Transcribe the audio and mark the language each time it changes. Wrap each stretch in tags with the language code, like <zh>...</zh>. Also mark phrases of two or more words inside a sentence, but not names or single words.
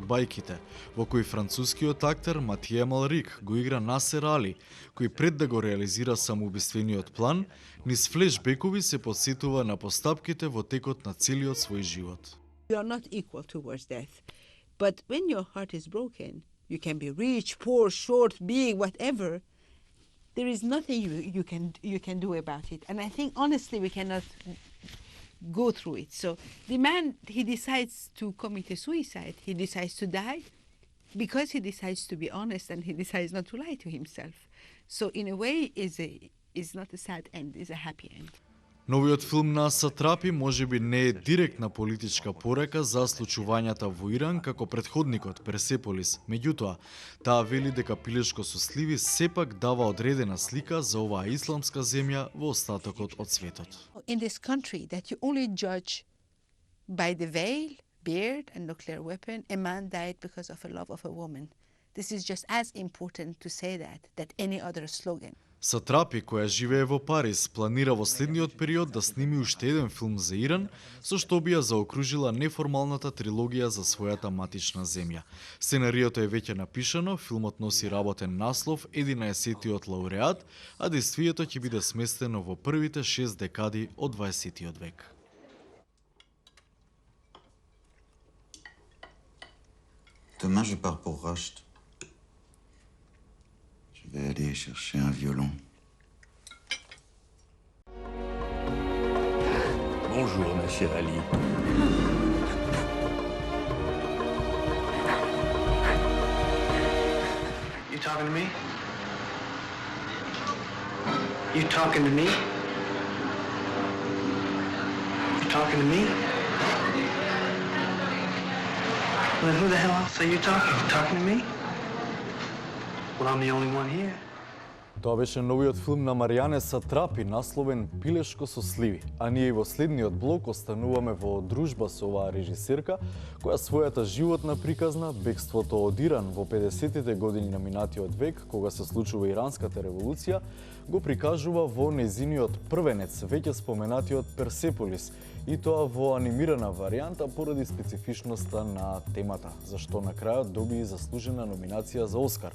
<mk>бајките, во кој францускиот актер Матие Малрик го игра Насер Али, кој пред да го реализира самоубиствениот план, низ флешбекови се подсетува на постапките во текот на целиот свој живот.</mk> <en>You are not equal towards death. But when your heart is broken, you can be rich, poor, short, big, whatever. There is nothing you can do about it. And I think honestly we cannot go through it. So the man, he decides to commit a suicide. He decides to die because he decides to be honest and he decides not to lie to himself. So in a way is not a sad end, is a happy end.</en> <mk>Новиот филм на Сатрапи можеби не е директна политичка порека за случувањата во Иран како претходникот Персеполис. Меѓутоа, таа вели дека Пилешко со сливи сепак дава одредена слика за оваа исламска земја во остатокот од светот.</mk> <en>In this country that you only judge by the veil, beard and nuclear weapon, a man died because of a love of a woman. This is just as important to say that any other slogan.</en> <mk>Сатрапи, која живее во Париз, планира во следниот период да сними уште еден филм за Иран, со што би ја заокружила неформалната трилогија за својата матична земја. Сценариото е веќе напишано, филмот носи работен наслов 11-тиот лауреат, а действието ќе биде сместено во првите 6 декади од 20-тиот век.</mk> <fr>Demain, je pars pour Rasht. Je vais aller chercher un violon. Bonjour, ma chère Ali.</fr> <en>You talking to me? You talking to me? You talking to me? Well, who the hell else are you talking? You talking to me? Well, I'm the only one here.</en> <mk>Тоа беше новиот филм на Маријане Сатрапи, насловен Пилешко со сливи. А ние и во следниот блок остануваме во дружба со оваа режисерка, која својата животна приказна, бегството од Иран во 50-тите години на минатиот век, кога се случува Иранската револуција, го прикажува во нејзиниот првенец, веќе споменатиот Персеполис, и тоа во анимирана варијанта поради специфичноста на темата, за што на крајот доби заслужена номинација за Оскар.</mk>